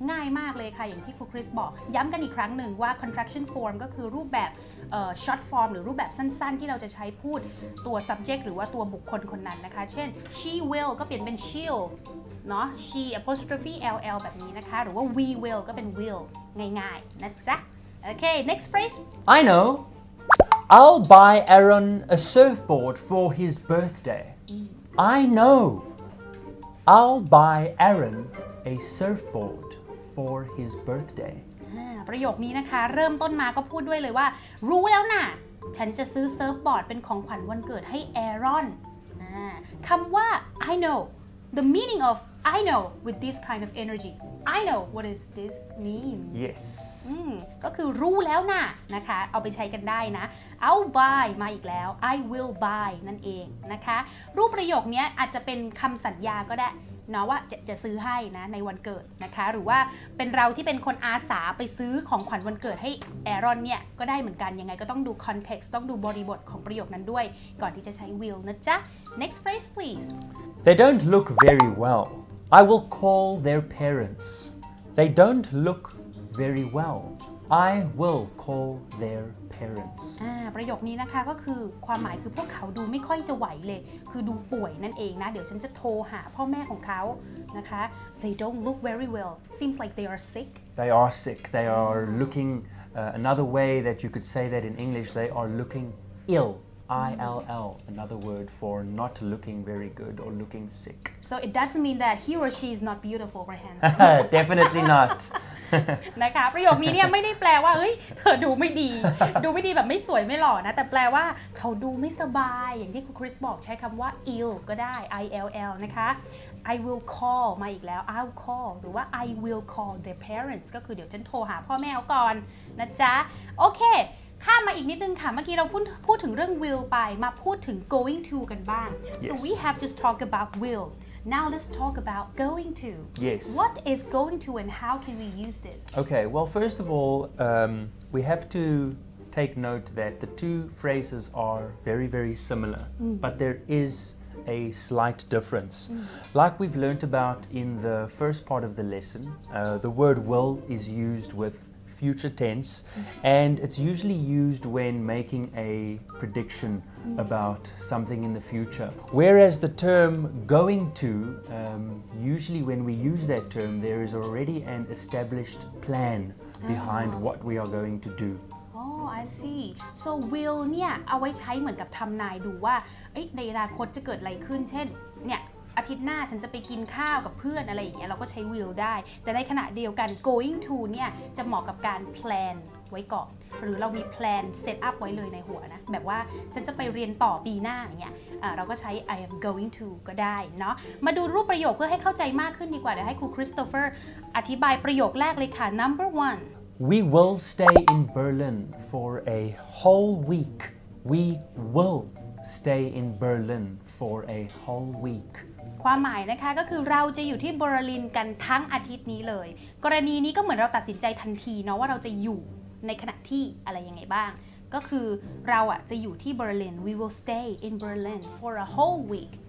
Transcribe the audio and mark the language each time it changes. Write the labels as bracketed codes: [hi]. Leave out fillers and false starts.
[th] ง่ายมากเลยค่ะอย่างที่ครูคริสบอกย้ำกันอีกครั้งหนึ่งว่า contraction form ก็คือรูปแบบ short form หรือรูปแบบสั้นๆที่เราจะใช้พูดตัว subject หรือว่าตัวบุคคลคนนั้นนะคะเช่น she will ก็เปลี่ยนเป็น she'll เนาะ she apostrophe ll แบบนี้นะคะหรือว่า we will ก็เป็น will ง่ายๆนะจ๊ะโอเค [en] next phrase I know. I'll buy Aaron a surfboard for his birthday. I know. I'll buy Aaron a surfboard for his birthday. [th] ประโยคนี้นะคะเริ่มต้นมาก็พูดด้วยเลยว่ารู้แล้วนะฉันจะซื้อเซิร์ฟบอร์ดเป็นของขวัญวันเกิดให้แอรอนคำว่า [en] I know the meaning of I know with this kind of energy I know what does this mean Yes. [th] ก็คือรู้แล้วนะคะเอาไปใช้กันได้นะ I'll buy มาอีกแล้ว I will buy นั่นเองนะคะรูปประโยคนี้อาจจะเป็นคำสัญญาก็ได้เนาะว่าจะซื้อให้นะในวันเกิดนะคะหรือว่าเป็นเราที่เป็นคนอาสาไปซื้อของขวัญวันเกิดให้แอรอนเนี่ยก็ได้เหมือนกันยังไงก็ต้องดู context ต้องดูบริบทของประโยคนั้นด้วยก่อนที่จะใช้ will นะจ๊ะ [en] next phrase please They don't look very well. I will call their parents. They don't look very well. I will call their parents. [th] ประโยคนี้นะคะก็คือความหมายคือพวกเขาดูไม่ค่อยจะไหวเลยคือดูป่วยนั่นเองนะเดี๋ยวฉันจะโทรหาพ่อแม่ของเขานะคะ [en] They don't look very well. Seems like they are sick. They are sick. They are looking, another way that you could say that in English, they are looking ill. ILL, another word for not looking very good or looking sick. So it doesn't mean that he or she is not beautiful or handsome. Definitely not. [th] นะคะประโยคนี้เนี่ยไม่ได้แปลว่าเฮ้ยเธอดูไม่ดีแบบไม่สวยไม่หล่อนะแต่แปลว่าเขาดูไม่สบายอย่างที่คุณคริสบอกใช้คำว่า ill ก็ได้ ILL นะคะ I will call มาอีกแล้ว I'll call หรือว่า I will call their parents ก็คือเดี๋ยวฉันโทรหาพ่อแม่เขาก่อนนะจ๊ะโอเคข้ามมาอีกนิดนึงค่ะเมื่อกี้เราพูดถึงเรื่อง will ไปมาพูดถึง going to กันบ้าง [en] so we have just talked about will now let's talk about going to Yes. What is going to and how can we use this Okay, well, first of all, we have to take note that the two phrases are very, very similar, but there is a slight difference. Like we've learnt about in the first part of the lesson, the word will is used with future tense and it's usually used when making a prediction about something in the future. Whereas the term going to, usually when we use that term, there is already an established plan behind what we are going to do. Oh I see [th] so will เนี่ยเอาไว้ใช้เหมือนกับทำนายดูว่าในอนาคตจะเกิดอะไรขึ้นเช่นเนี่ยอาทิตย์หน้าฉันจะไปกินข้าวกับเพื่อนอะไรอย่างเงี้ยเราก็ใช้ will ได้แต่ในขณะเดียวกัน going to เนี่ยจะเหมาะกับการ plan ไว้ก่อนหรือเรามี plan set up ไว้เลยในหัวนะแบบว่าฉันจะไปเรียนต่อปีหน้าอย่างเงี้ยเราก็ใช้ I am going to ก็ได้เนาะมาดูรูปประโยคเพื่อให้เข้าใจมากขึ้นดีกว่าเดี๋ยวให้ครูคริสโตเฟอร์อธิบายประโยคแรกเลยค่ะ [en] number one We will stay in Berlin for a whole week. We will stay in Berlin for a whole week. [th] ความหมายนะคะก็คือเราจะอยู่ที่เบอร์ลินกันทั้งอาทิตย์นี้เลยกรณีนี้ก็เหมือนเราตัดสินใจทันทีเนาะว่าเราจะอยู่ในขณะที่อะไรยังไงบ้างก็คือเราจะอยู่ที่เบอร์ลิน [en] We will stay in Berlin for a whole week.